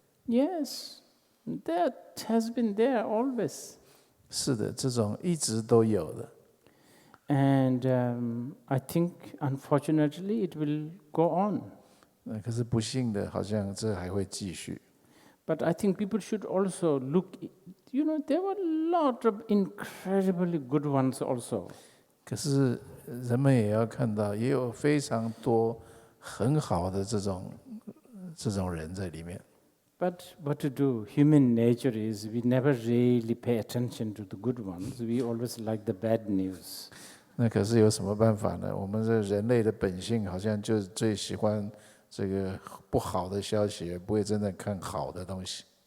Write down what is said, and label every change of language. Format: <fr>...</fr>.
<en>Yes, that has been there always.</en> <zh>是的，这种一直都有的。</zh> <en>And I think, unfortunately, it will go on.</en> <zh>可是不幸的，好像这还会继续。</zh> <en>But I think people should also look. There were a lot of incredibly good ones also.</en> <zh>可是人们也要看到，也有非常多很好的这种人在里面。</zh> <en>But what to do? Human nature is we never really pay attention to the good ones. We always like the bad news.</en> <zh>那可是有什么办法呢？我们这人类的本性好像就最喜欢这个不好的消息，不会真的看好的东西。</zh>